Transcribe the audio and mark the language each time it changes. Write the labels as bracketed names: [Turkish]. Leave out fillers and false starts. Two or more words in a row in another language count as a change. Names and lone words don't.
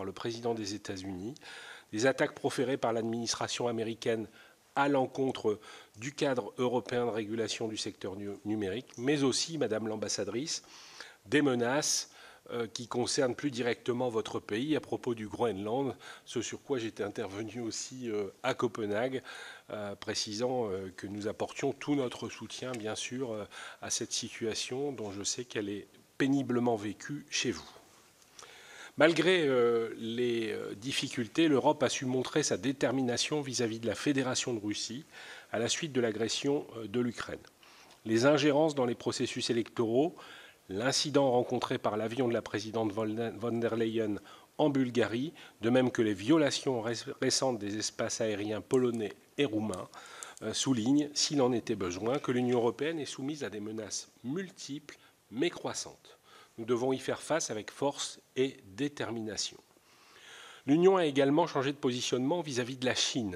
[French] le président des États-Unis, des attaques proférées par l'administration américaine à l'encontre du cadre européen de régulation du secteur numérique, mais aussi, Madame l'ambassadrice, des menaces qui concerne plus directement votre pays à propos du Groenland, ce sur quoi j'étais intervenu aussi à Copenhague, précisant que nous apportions tout notre soutien, bien sûr, à cette situation dont je sais qu'elle est péniblement vécue chez vous. Malgré les difficultés, l'Europe a su montrer sa détermination vis-à-vis de la Fédération de Russie à la suite de l'agression de l'Ukraine. Les ingérences dans les processus électoraux, l'incident rencontré par l'avion de la présidente von der Leyen en Bulgarie, de même que les violations récentes des espaces aériens polonais et roumains, soulignent, s'il en était besoin, que l'Union européenne est soumise à des menaces multiples mais croissantes. Nous devons y faire face avec force et détermination. L'Union a également changé de positionnement vis-à-vis de la Chine.